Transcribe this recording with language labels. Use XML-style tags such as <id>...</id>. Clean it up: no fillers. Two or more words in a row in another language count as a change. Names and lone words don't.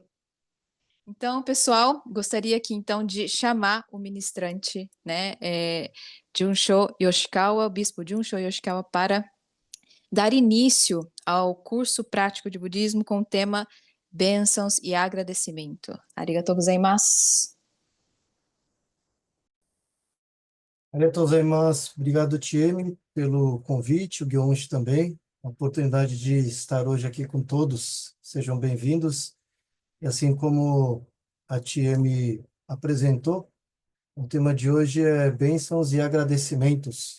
<pt>Então, pessoal, gostaria aqui então de chamar o ministrante, né, Junsho Yoshikawa, o bispo Junsho Yoshikawa, para dar início ao curso prático de budismo com o tema Bênçãos e Agradecimento.</pt> <ja>ありがとうございます. ありがとうございます.</ja> <pt>Obrigado, Tieme, pelo convite, o Guionchi também. A oportunidade de estar hoje aqui com todos. Sejam bem-vindos. E assim como a Tieme apresentou, o tema de hoje é bênçãos e agradecimentos.</pt>